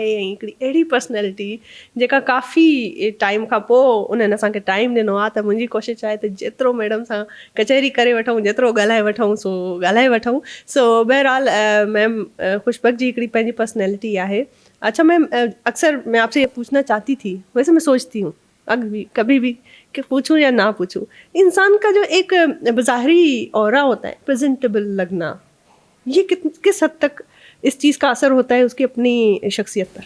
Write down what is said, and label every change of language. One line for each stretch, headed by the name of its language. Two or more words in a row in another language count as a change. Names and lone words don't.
Sindhi: ऐं हिकिड़ी अहिड़ी पर्सनैलिटी जेका काफ़ी टाइम खां पोइ उन्हनि असांखे टाइम ॾिनो आहे, त मुंहिंजी कोशिशि आहे त जेतिरो मैडम सां कचहरी करे वठूं, जेतिरो ॻाल्हाए वठूं सो ॻाल्हाए वठूं. सो बहरहाल मैम ख़ुशबख़्श जी हिकिड़ी पंहिंजी पर्सनैलिटी आहे.
Urdu: اچھا میم، اکثر میں آپ سے یہ پوچھنا چاہتی تھی، ویسے میں سوچتی ہوں کبھی بھی کہ پوچھوں یا نہ پوچھوں، انسان کا جو ایک بظاہری آرا ہوتا ہے، پریزنٹیبل لگنا، یہ کس حد تک اس چیز کا اثر ہوتا ہے اس کی اپنی شخصیت پر?